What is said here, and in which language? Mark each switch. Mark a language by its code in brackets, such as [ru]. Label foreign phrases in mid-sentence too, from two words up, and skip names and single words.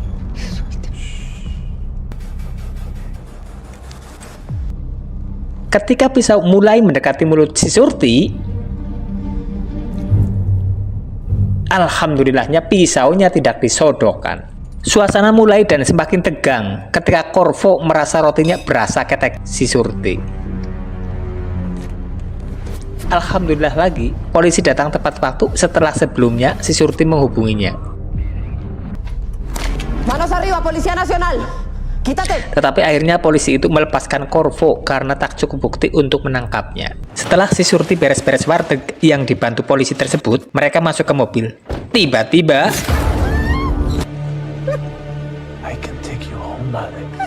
[id] Ketika pisau mulai mendekati mulut si Surti, alhamdulillahnya pisaunya tidak disodokkan. Suasana mulai dan semakin tegang ketika Corvo merasa rotinya berasa ketek si Surti. Alhamdulillah lagi, polisi datang tepat waktu setelah sebelumnya si Surti menghubunginya. [es] Manos arriba, Policía Nacional. Quítate. [id] Tetapi akhirnya polisi itu melepaskan Corvo karena tak cukup bukti untuk menangkapnya. Setelah si Surti beres-beres warteg yang dibantu polisi tersebut, mereka masuk ke mobil. Tiba-tiba [en] I can take you home, Malik.